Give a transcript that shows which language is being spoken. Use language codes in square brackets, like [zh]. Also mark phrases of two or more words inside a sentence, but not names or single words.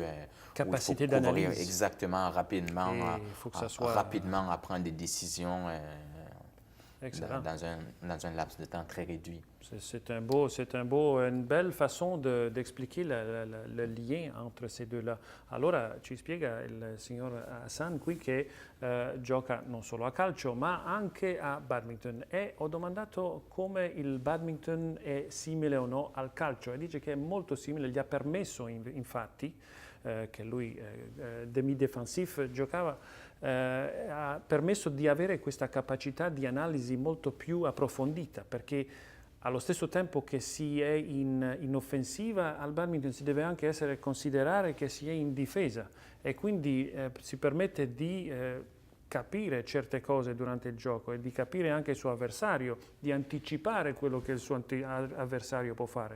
[fr] Capacité où il faut couvrir d'analyse. Exactement, rapidement. Et il faut que ça soit- Rapidement à prendre des décisions Excellent. dans un laps de temps très réduit. C'est une belle façon d'expliquer le lien entre ces deux-là. [it] Allora, ci spiega il signor Hassan qui che gioca non solo a calcio ma anche a badminton e ho domandato come il badminton è simile o no al calcio e dice che è molto simile, gli ha permesso infatti che lui demi-defensif giocava, ha permesso di avere questa capacità di analisi molto più approfondita, perché allo stesso tempo che si è in offensiva, al badminton si deve anche considerare che si è in difesa e quindi si permette di capire certe cose durante il gioco e di capire anche il suo avversario, di anticipare quello che il suo avversario può fare.